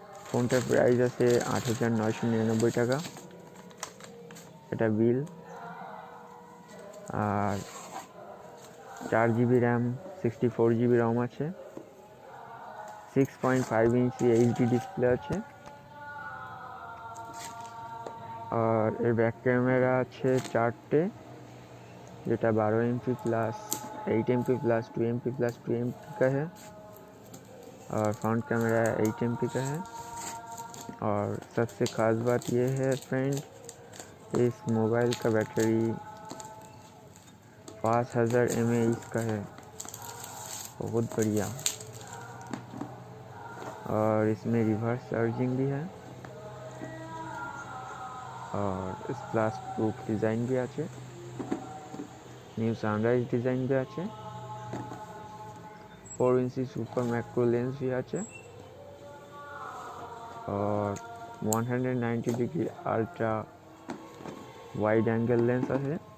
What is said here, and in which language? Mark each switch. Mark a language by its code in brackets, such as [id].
[bn] ফোনটার প্রাইস আছে 8,999 টাকা, এটা বিল। আর 4GB র্যাম, 64GB রম আছে, 6.5 ইঞ্চি এইচডি ডিসপ্লে আছে। [hi] और [bn] এর [hi] बैक कैमरा [bn] আছে 4টে, যেটা [hi] 12 MP plus 8 MP plus 2 MP plus 2 MP का है। और फ्रंट कैमरा 8 MP का है। और सबसे ख़ास बात ये है फ्रेंड, इस मोबाइल का बैटरी 5000 mAh का है, बहुत बढ़िया। और इसमें रिवर्स चार्जिंग भी है। और स्प्लैश प्रूफ डिजाइन भी [bn] আছে, নিউ সানরাইজ ডিজাইন [hi] भी [bn] আছে। [hi] 4 इंची सुपर मैक्रो लेंस भी [bn] আছে। [hi] और 190 degree [bn] ultra wide angle lens আছে।